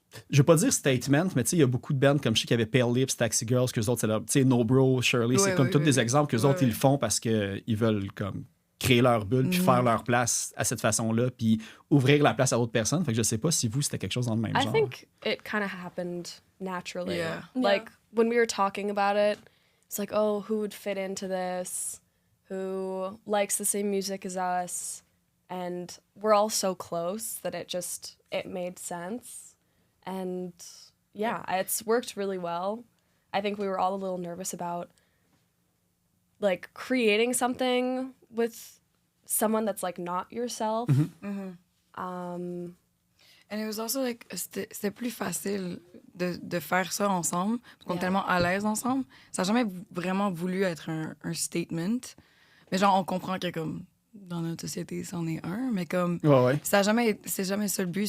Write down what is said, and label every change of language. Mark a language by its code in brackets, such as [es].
[fr] je veux pas dire statement, mais tu sais, il y a beaucoup de bands comme je sais qu'il y avait Pale Lips, Taxi Girls, qu'eux autres, c'est là, tu sais, No Bro, Shirley, c'est comme tous des exemples qu'eux autres, ils le font parce qu'ils veulent comme créer leur bulle puis faire leur place à cette façon-là puis ouvrir la place à d'autres personnes. Fait que je sais pas si vous, c'était quelque chose dans le même [en] I [fr] genre. [en] think it kind of happened naturally. Yeah. Like when we were talking about it, it's like, oh, who would fit into this? Who likes the same music as us? And we're all so close that it made sense. And yeah, it's worked really well. I think we were all a little nervous about like creating something with someone that's like not yourself. And it was also like, [fr] c'était plus facile de faire ça ensemble, parce qu'on est tellement à l'aise ensemble. Ça n'a jamais vraiment voulu être un statement. Mais genre, on comprend que comme dans notre société, c'en est un, mais comme Ouais. c'est jamais ça le but.